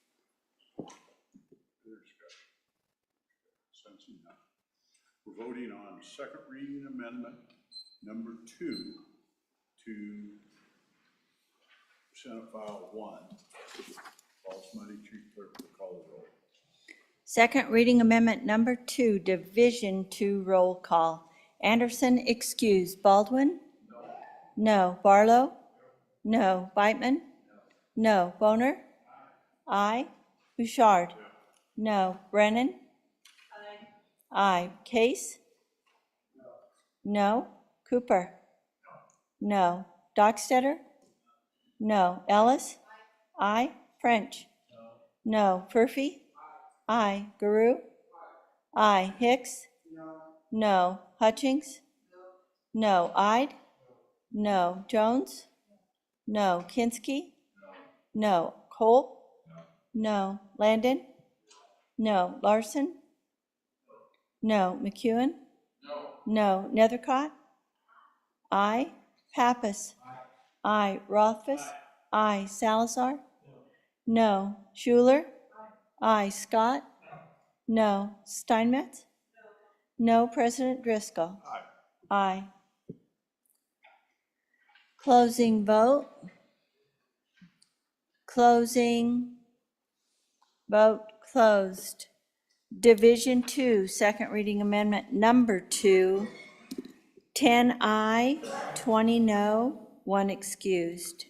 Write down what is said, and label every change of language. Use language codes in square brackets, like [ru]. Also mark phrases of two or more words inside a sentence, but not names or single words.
[en] We're voting on second reading amendment number 2 to Senate File 1. False money, Chief Clerk will call the roll. Second reading amendment number 2, Division 2 roll call. Anderson, excuse. Baldwin? No. Barlow? No. Beitman? No. Boner? Aye. Bouchard? No. Brennan? Aye. Case? No. Cooper? No. Dockstetter? No. Ellis? Aye. French? No. Furphy? Aye. Guru? Aye. Hicks? No. Hutchings? No. Ide? No. Jones? No. Kinski? No. Cole? No. Landon? No. Larson? No. McEwen? No. Nethercott? Aye. Pappas? Aye. Rothfuss? Aye. Salazar? No. Schuler? Aye. Scott? No. Steinmetz? No. President Driscoll? Aye. Closing vote. Closing. Vote closed. Division 2, second reading amendment number 2, 10 aye, 20 no, 1 excused.